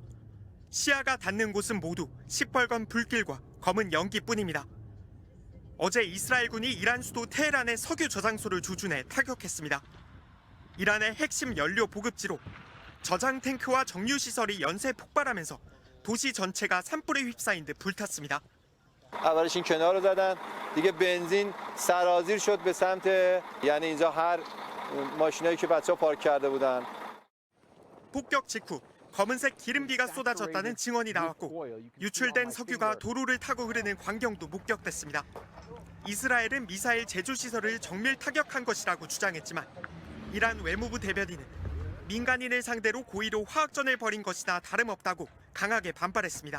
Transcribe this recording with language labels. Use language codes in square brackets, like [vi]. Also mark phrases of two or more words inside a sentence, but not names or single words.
[ko] 시야가 닿는 곳은 모두 시뻘건 불길과 검은 연기뿐입니다. 어제 이스라엘군이 이란 수도 테헤란의 석유 저장소를 조준해 타격했습니다. 이란의 핵심 연료 보급지로 저장 탱크와 정유 시설이 연쇄 폭발하면서 도시 전체가 산불에 휩싸인 듯 불탔습니다. [fa] اولش این کنار رو زدن دیگه بنزین سرازیر شد به سمت یعنی اینجا هر ماشینایی که بچه‌ها پارک کرده بودن. [ko] 폭격 직후 검은색 기름비가 쏟아졌다는 증언이 나왔고 유출된 석유가 도로를 타고 흐르는 광경도 목격됐습니다. 이스라엘은 미사일 제조 시설을 정밀 타격한 것이라고 주장했지만 이란 외무부 대변인은 민간인을 상대로 고의로 화학전을 벌인 것이나 다름없다고 강하게 반발했습니다.